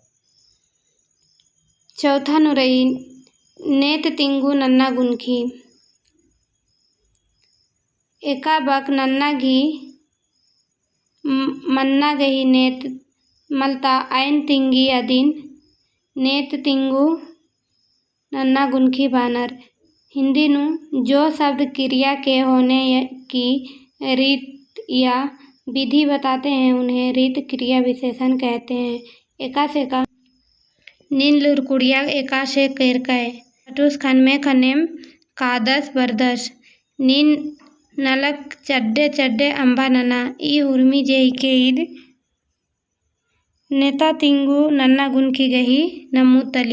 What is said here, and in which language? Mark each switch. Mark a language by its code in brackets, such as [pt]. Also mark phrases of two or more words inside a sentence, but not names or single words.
[kru] चौथा नु रही नेत तिंगु नन्ना गुनखी। एका बक नन्ना घी मन्ना गही नेत मलता आयन तिंगी अदिन नेत तिंगु नन्ना गुनखी बानर। [hi] हिंदी नु जो शब्द क्रिया के होने की रीत या विधि बताते हैं उन्हें रीत क्रिया विशेषण कहते हैं। [kru] एका से का नीन लुरकुड़िया एका से केरकय। खटूस खन में खनेम कादस बरदस। नीन नलक चड्डे चड्डे अम्बा नना। ई हुरमी जेही के ईद नेता तिंगु नन्ना गुनखी गही नमूद तली।